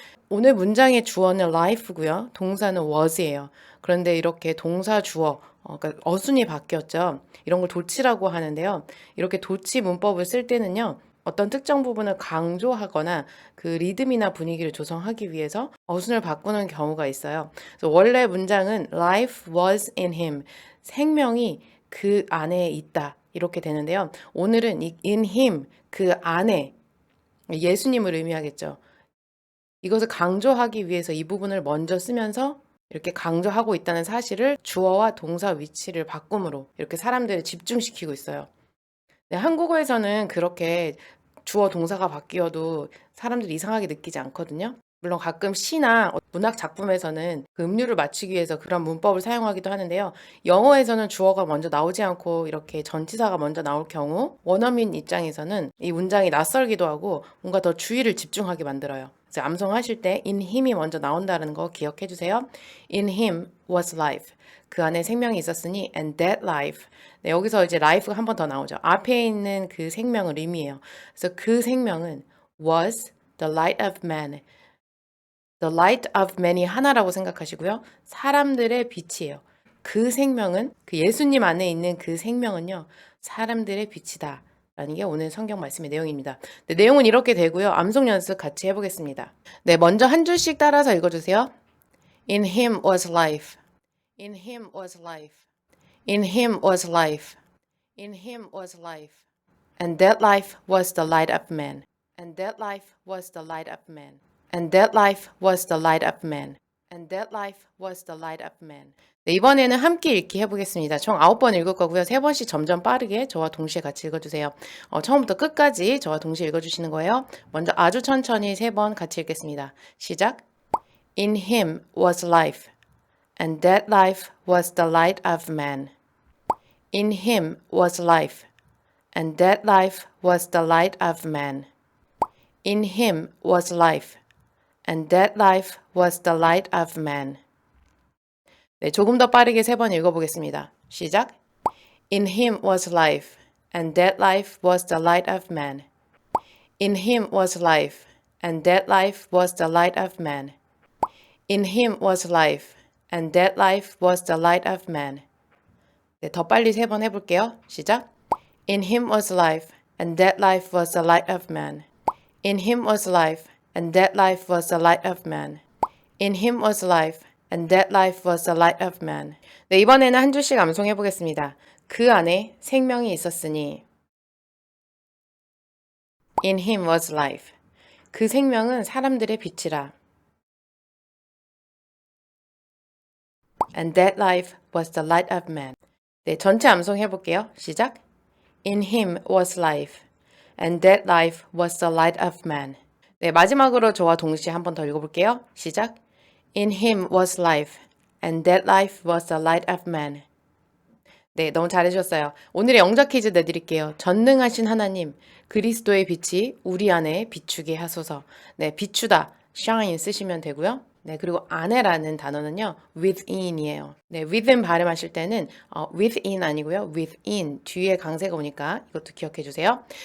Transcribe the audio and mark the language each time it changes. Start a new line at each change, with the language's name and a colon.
Korean: 오늘 문장의 주어는 life고요. 동사는 was예요. 그런데 이렇게 동사 주어, 그러니까 어순이 바뀌었죠. 이런 걸 도치라고 하는데요. 이렇게 도치 문법을 쓸 때는요. 어떤 특정 부분을 강조하거나 그 리듬이나 분위기를 조성하기 위해서 어순을 바꾸는 경우가 있어요. 그래서 원래 문장은
English: life was in him.
Korean: 생명이 그 안에 있다. 이렇게 되는데요. 오늘은 이 in him, 그 안에 예수님을 의미하겠죠. 이것을 강조하기 위해서 이 부분을 먼저 쓰면서 이렇게 강조하고 있다는 사실을 주어와 동사 위치를 바꿈으로 이렇게 사람들을 집중시키고 있어요. 네, 한국어에서는 그렇게 주어 동사가 바뀌어도 사람들이 이상하게 느끼지 않거든요. 물론 가끔 시나 문학 작품에서는 그 음률을 맞추기 위해서 그런 문법을 사용하기도 하는데요. 영어에서는 주어가 먼저 나오지 않고 이렇게 전치사가 먼저 나올 경우 원어민 입장에서는 이 문장이 낯설기도 하고 뭔가 더 주의를 집중하게 만들어요. 그래서 암송하실 때 in him이 먼저 나온다는 거 기억해 주세요.
English: In him was life.
Korean: 그 안에 생명이 있었으니
English: and that life.
Korean: 네, 여기서 이제 life가 한 번 더 나오죠. 앞에 있는 그 생명을 의미해요. 그래서 그 생명은
English: was the light of man. The light of man이
Korean: 하나라고 생각하시고요. 사람들의 빛이에요. 그 생명은 그 예수님 안에 있는 그 생명은요. 사람들의 빛이다. 라는 게 오늘 성경 말씀의 내용입니다. 네, 내용은 이렇게 되고요. 암송 연습 같이 해보겠습니다. 네, 먼저 한 줄씩 따라서 읽어주세요.
English: In him was life. In him was life. In him was life. In him was life. And that life was the light of man. And that life was the light of man. And that life was the light of man. And that life was the light of man.
Korean: 네, 이번에는 함께 읽기 해보겠습니다. 총 9번 읽을 거고요. 3번씩 점점 빠르게 저와 동시에 같이 읽어주세요. 처음부터 끝까지 저와 동시에 읽어주시는 거예요. 먼저 아주 천천히 3번 같이 읽겠습니다. 시작.
English: In him was life. And that life was the light of man. In him was life. And that life was the light of man. In him was life. And that life was the light of man.
Korean: 네, 조금 더 빠르게 3번 읽어보겠습니다. 시작.
English: In him was life. And that life was the light of man. In him was life. And that life was the light of man. In him was life. And that life was the light of man.
Korean: 네, 더 빨리 3번 해볼게요. 시작.
English: In him was life. And that life was the light of man. In him was life. And that life was the light of man. In him was life. And that life was the light of man.
Korean: 네, 이번에는 한 줄씩 암송해 보겠습니다. 그 안에 생명이 있었으니.
English: In him was life.
Korean: 그 생명은 사람들의 빛이라.
English: And that life was the light of man.
Korean: 네, 전체 암송해 볼게요. 시작.
English: In him was life. And that life was the light of man.
Korean: 네, 마지막으로 저와 동시에 한 번 더 읽어볼게요. 시작.
English: In him was life, and that life was the light of man.
Korean: 네, 너무 잘해주셨어요. 오늘의 영작 퀴즈 내드릴게요. 전능하신 하나님, 그리스도의 빛이 우리 안에 비추게 하소서. 네, 비추다, shine 쓰시면 되고요. 네, 그리고 안에라는 단어는요, within이에요. 네, within 발음하실 때는 within 아니고요, within 뒤에 강세가 오니까 이것도 기억해 주세요.